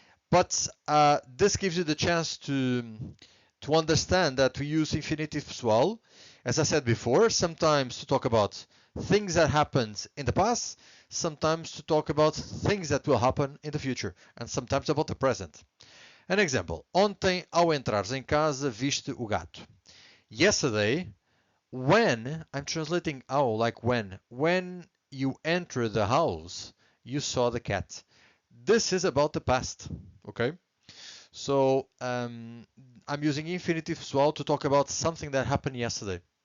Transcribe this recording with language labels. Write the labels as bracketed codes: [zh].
[en] But this gives you the chance to understand that we use infinitive pessoal, as I said before, sometimes to talk about things that happened in the past, sometimes to talk about things that will happen in the future, and sometimes about the present. An example. [pt] Ontem, ao entrares em casa, viste o gato. [en] Yesterday, when, I'm translating ao like when you enter the house, you saw the cat. This is about the past, okay? So I'm using infinitive pessoal to talk about something that happened yesterday.